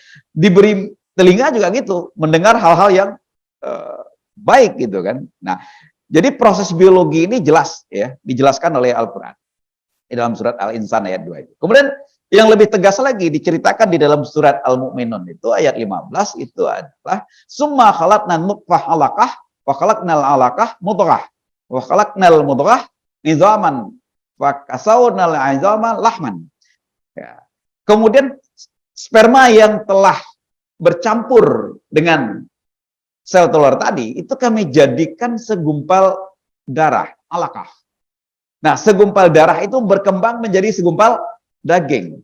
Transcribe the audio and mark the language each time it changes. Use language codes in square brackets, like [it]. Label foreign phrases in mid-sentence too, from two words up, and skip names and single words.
[id] Diberi telinga juga gitu, mendengar hal-hal yang baik gitu kan. Nah, jadi proses biologi ini jelas ya, dijelaskan oleh Al-Qur'an di dalam surat Al-Insan ayat 2 itu. Kemudian yang lebih tegas lagi diceritakan di dalam surat Al-Mu'minun itu ayat 15 itu adalah [ar] ثم خلقنا نطفة علقة وخلقنا العلقة مضغة وخلقنا المضغة عظاما وكسونا العظام لحما. [id] Ya. Kemudian sperma yang telah bercampur dengan sel telur tadi, itu kami jadikan segumpal darah, alaqah. Nah, segumpal darah itu berkembang menjadi segumpal daging.